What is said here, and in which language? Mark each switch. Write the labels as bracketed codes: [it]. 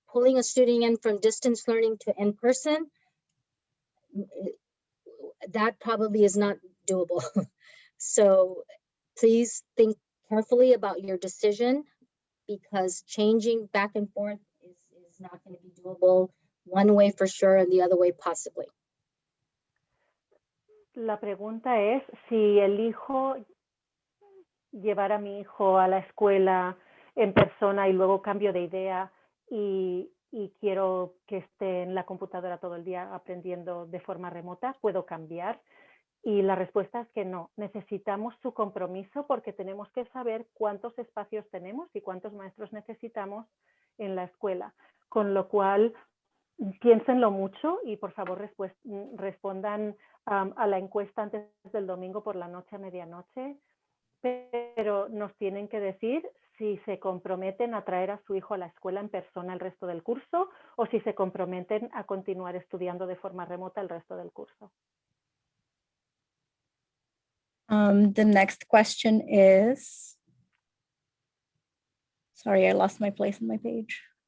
[en] Pulling a student in from distance learning to in-person, that probably is not doable. So please think carefully about your decision, because changing back and forth is not going to be doable, one way for sure and the other way possibly. [es] La pregunta es si elijo llevar a mi hijo a la escuela en persona y luego cambio de idea y quiero que esté en la computadora todo el día aprendiendo de forma remota, ¿puedo cambiar? Y la respuesta es que no. Necesitamos su compromiso, porque tenemos que saber cuántos espacios tenemos y cuántos maestros necesitamos en la escuela. Con lo cual, piénsenlo mucho y por favor respondan a la encuesta antes del domingo por la noche a medianoche, pero nos tienen que decir si se comprometen a traer a su hijo a la escuela en persona el resto del curso, o si se comprometen a continuar estudiando de forma remota el resto del curso. [en] The next question is, sorry, I lost my place on my page.